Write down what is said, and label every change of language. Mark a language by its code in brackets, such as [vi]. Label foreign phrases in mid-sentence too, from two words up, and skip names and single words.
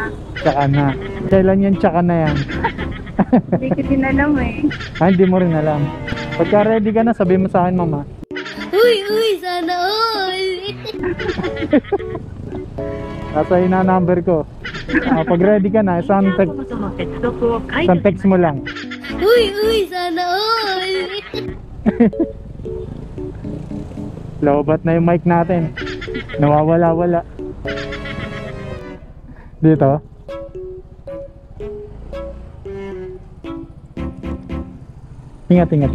[tl] Tsaka na. Kailan yan tsaka na yan? Hindi ko din alam eh. Hindi mo rin alam. Pagka ready ka na, sabihin mo sa akin, mama. Uy, sana all. Nasa ina number ko. Pag ready ka na, [ja] インタ [tl] isang [ja] ーコムとの接続を解除 [tl] isang [ja] し [tl] text [ja] ま [tl] mo [ja] した。 [tl] lang. Uy, sana all. Lobat na yung mic natin. Nawawala-wala. Dito. Ingat.